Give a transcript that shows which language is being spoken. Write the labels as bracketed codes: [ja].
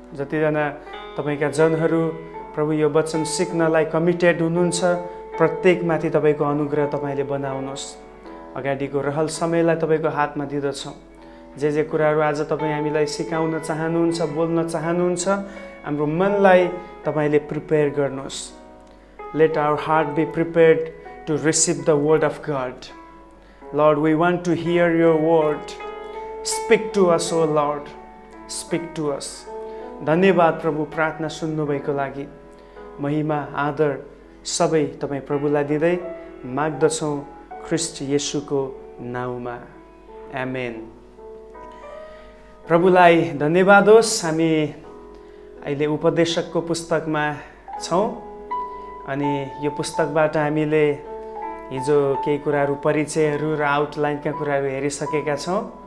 [ne] जतिजना तपाईँका जनहरू प्रभु यो वचन सिक्नलाई कमिटेड हुनुहुन्छ, प्रत्येकमाथि तपाईँको अनुग्रह तपाईँले बनाउनुहोस्। अगाडिको रहल समयलाई तपाईँको हातमा दिँदछौँ। जे कुराहरू आज तपाईँ हामीलाई सिकाउन चाहनुहुन्छ, बोल्न चाहनुहुन्छ, हाम्रो मनलाई तपाईँले प्रिपेयर गर्नुहोस्। [en] Let our heart be prepared to receive the word of God. Lord, we want to hear your word. Speak to us, O Lord. Speak to us. [ne] धन्यवाद प्रभु प्रार्थना सुन्नुभएको लागि। महिमा आदर सबै तपाईँ प्रभुलाई दिँदै माग्दछौँ ख्रिस्ट येशूको नाउँमा। आमेन। प्रभुलाई धन्यवाद होस्। हामी अहिले उपदेशकको पुस्तकमा छौँ अनि यो पुस्तकबाट हामीले हिजो केही कुराहरू, परिचयहरू र आउटलाइनका कुराहरू हेरिसकेका छौँ।